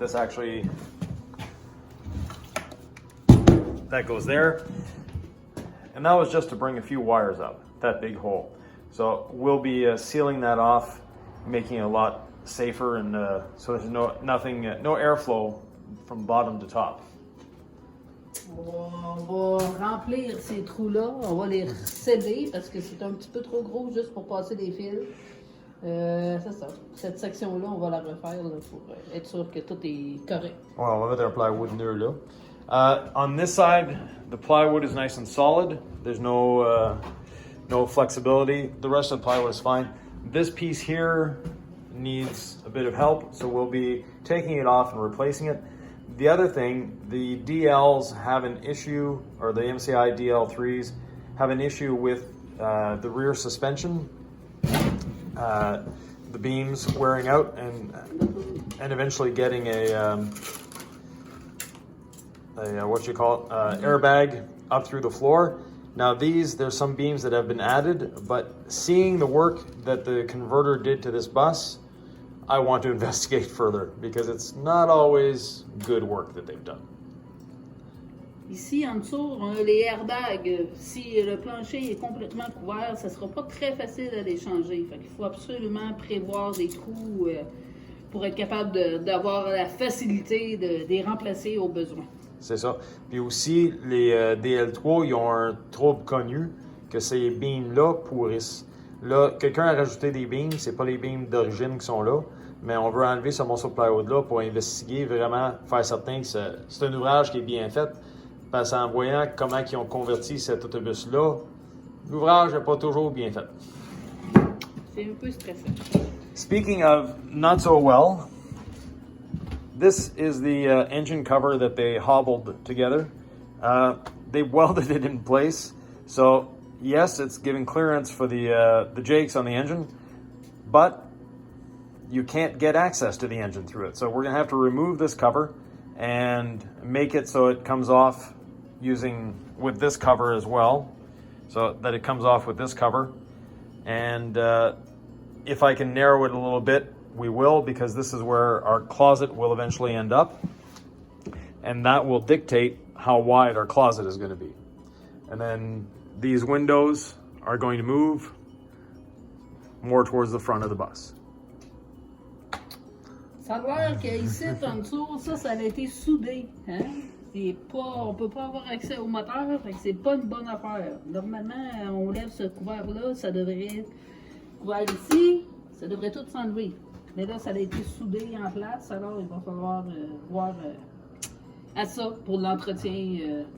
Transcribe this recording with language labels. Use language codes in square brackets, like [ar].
[en] This actually, that goes there. And that was just to bring a few wires up, that big hole. So we'll be sealing that off, making it a lot safer, and so there's no airflow from bottom to top. [fr] On va remplir ces trous-là, on va les sceller parce que c'est un petit peu trop gros juste pour passer des fils. C'est ça. Cette section-là, on va la refaire là, pour être sûr que tout est correct. Well, on va mettre un plywood near là. [en] On this side, the plywood is nice and solid. There's no flexibility. The rest of the plywood is fine. This piece here needs a bit of help, so we'll be taking it off and replacing it. The other thing, the DLs have an issue, or the MCI DL3s have an issue with the rear suspension, the beams wearing out, and eventually getting a airbag up through the floor. Now there's some beams that have been added, but seeing the work that the converter did to this bus, I want to investigate further because it's not always good work that they've done. [fr] Ici, en dessous, on a les airbags. Si le plancher est complètement couvert, ça ne sera pas très facile à les changer. Fait qu'il faut absolument prévoir des trous pour être capable d'avoir la facilité de les remplacer au besoin. C'est ça. Puis aussi, les DL3, ils ont un trouble connu que ces beams-là pourrissent. Là, quelqu'un a rajouté des beams, c'est pas les beams d'origine qui sont là, mais on veut enlever ce morceau de plywood-là pour investiguer vraiment, faire certain que c'est un ouvrage qui est bien fait. Parce qu'en voyant comment ils ont converti cet autobus-là, l'ouvrage n'est pas toujours bien fait. C'est un peu stressant. [en] Speaking of not so well, this is the engine cover that they hobbled together. They welded it in place. So yes, it's giving clearance for the jakes on the engine, but you can't get access to the engine through it. So we're going to have to remove this cover and make it so it comes off with this cover as well, so that it comes off with this cover. And if I can narrow it a little bit, we will, because this is where our closet will eventually end up, and that will dictate how wide our closet is going to be. And then these windows are going to move more towards the front of the bus. [fr] Ça a l'air qu'ici, en dessous, ça a été soudé. Hein? On peut pas avoir accès au moteur, fait que c'est pas une bonne affaire. Normalement, on lève ce couvert-là, ça devrait... Couvert ici, ça devrait tout s'enlever. Mais là, ça a été soudé en place, alors il va falloir voir à ça pour l'entretien.